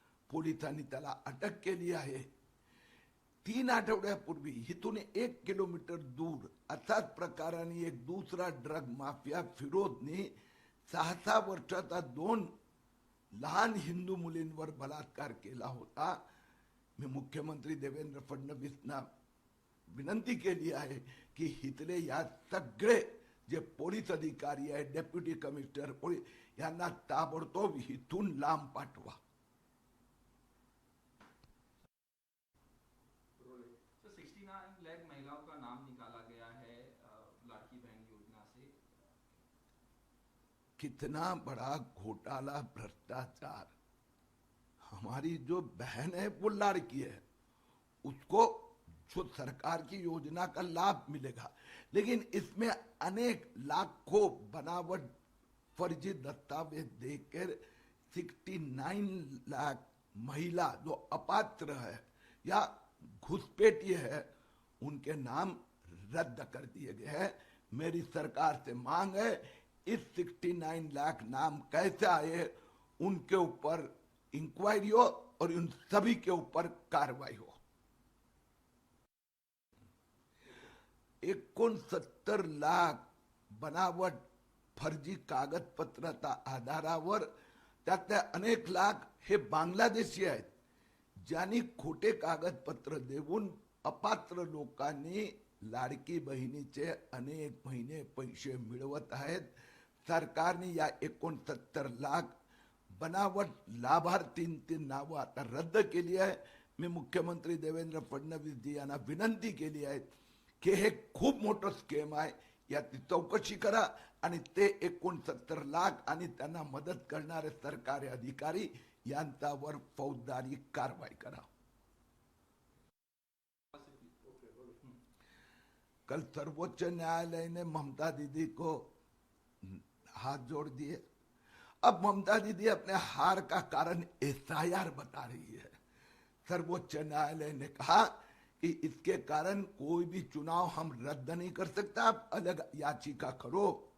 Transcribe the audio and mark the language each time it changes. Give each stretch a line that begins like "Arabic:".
Marathi: पोलिसांनी त्याला अटक केली आहे. 3 आठवड्यापूर्वी इथून 1 किलोमीटर दूर असाच प्रकाराने एक दुसरा ड्रग माफिया फिरोजनी 6 वर्षाचा 2 लहान हिंदू मुलींवर बलात्कार केला होता. मी मुख्यमंत्री देवेंद्र फडणवीसना विनंती केली आहे की इथले या सगळे जे पोलीस अधिकारी आहेत, डेप्युटी कमिशनर पोलीस, यांना ताबडतोब इथून लांब पाठवा.
Hindi: तो 69 लाख महिलाओं का नाम निकाला गया है लाड़की बहन योजना से. कितना बड़ा घोटाला, भ्रष्टाचार. हमारी जो बहन है वो लड़की है, उसको जो सरकार की योजना का लाभ मिलेगा, लेकिन इसमें अनेक लाखों बनावट फर्जी दस्तावेज देकर 69 लाख महिला जो अपात्र है या घुसपैठिए है, उनके नाम रद्द कर दिए गए हैं. मेरी सरकार से मांग है इस 69 लाख नाम कैसे आए उनके ऊपर इंक्वायरी हो और उन सभी के ऊपर कार्रवाई हो.
Marathi: 69 लाख बनावट फर्जी कागदपत्राच्या आधारावर त्यातले अनेक लाख हे बांगलादेशी आहेत, ज्यांनी खोटे कागदपत्र देऊन अपात्र लोकांनी लाडकी बहिणीचे अनेक महिने पैसे मिळवत आहेत. सरकारने या 69 लाख बनावट लाभार्थींची नावं आता रद्द केली आहे. मी मुख्यमंत्री देवेंद्र फडणवीस जी यांना विनंती केली आहे की हे खूप मोठं स्केम आहे, याची चौकशी करा आणि ते 69 लाख आणि त्यांना मदत करणारे सरकारी अधिकारी यांच्यावर फौजदारी कारवाई करा.
Hindi: कल सर्वोच्च न्यायालय ने ममता दीदी को हाथ जोड़ दिए. अब ममता दीदी अपने हार का कारण एफआईआर बता रही है. सर्वोच्च न्यायालय ने कहा कि इसके कारण कोई भी चुनाव हम रद्द नहीं कर सकता, आप अलग याचिका करो.